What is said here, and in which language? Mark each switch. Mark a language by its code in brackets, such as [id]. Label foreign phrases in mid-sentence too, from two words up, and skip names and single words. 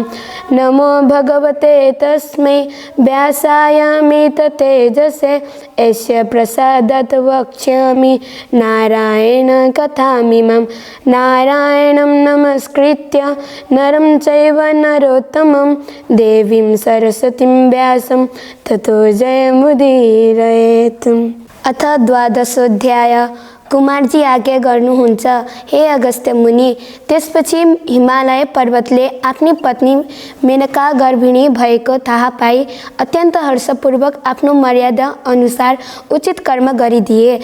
[sa] नमो भगवते तस्मै व्यासायामित तेजसे यस्य प्रसादात् वक्ष्यामि नारायण कथामिमं। नारायणं नमस्कृत्य नरं चैव नरोत्तमं देवीं सरस्वतीं व्यासं ततो जयमुदीरयेत्। [ne] अथ 12औं कुमारजी आज्ञा गर्नुहुन्छ, हे अगस्त्य मुनि। त्यसपछि हिमालय पर्वतले आफ्नी पत्नी मेनका गर्भिणी भएको थाहा पाई अत्यन्त हर्षपूर्वक आफ्नो मर्यादा अनुसार उचित कर्म गरिदिए।